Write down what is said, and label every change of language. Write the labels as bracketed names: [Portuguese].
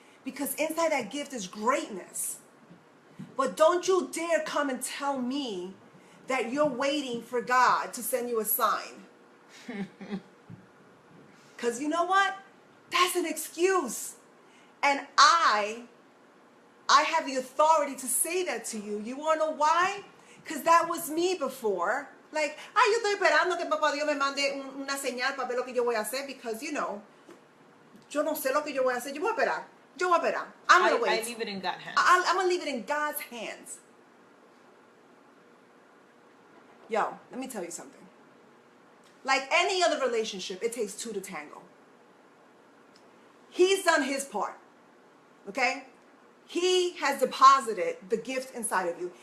[English] Because inside that gift is greatness. But don't you dare come and tell me that you're waiting for God to send you a sign. Because you know what? That's an excuse. And I have the authority to say that to you. You want to know why? Because that was me before. [Spanish] Like, yo estoy esperando que Papá Dios me mande una señal para ver lo que yo voy a hacer. [English] Because, you know, [Spanish] yo no sé lo que yo voy a hacer. Yo voy a esperar. Yo voy a esperar. [English] I'm going to wait. I leave it in God's hands. I'm going to leave it in God's hands. Yo, let me tell you something. Like any other relationship, it takes two to tango. He's done his part. Okay? He has deposited the gift inside of you.